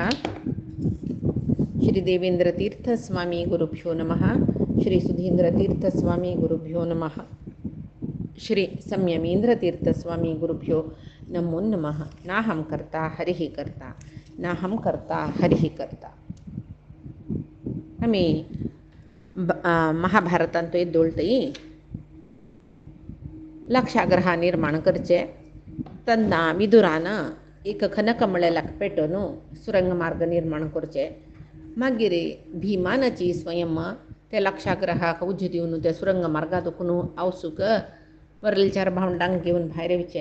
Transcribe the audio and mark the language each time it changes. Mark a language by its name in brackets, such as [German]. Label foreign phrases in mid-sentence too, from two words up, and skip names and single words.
[Sanskrit] श्री देवेन्द्रतीर्थस्वामी गुरुभ्यो नमः। श्री सुधीन्द्रतीर्थस्वामी गुरुभ्यो नमः। श्री संयमीन्द्रतीर्थस्वामी गुरुभ्यो नमो नमः। नाहं कर्ता हरिः कर्ता नाहं कर्ता हरिः कर्ता. [Konkani] आम्ही महाभारतांत येदोळतई लक्षाग्रह निर्माण करचे तन्ना विदुरानं एक खनकमळेलाक पेटोन सुरंग मार्ग निर्माण करचे. मागीर भीमानाची स्वयं त्या लक्षाग्रहाक उज दिवन त्या सुरंग मार्गातून आवसूक वरलचार भावंडांक घेवन भायर येवचे.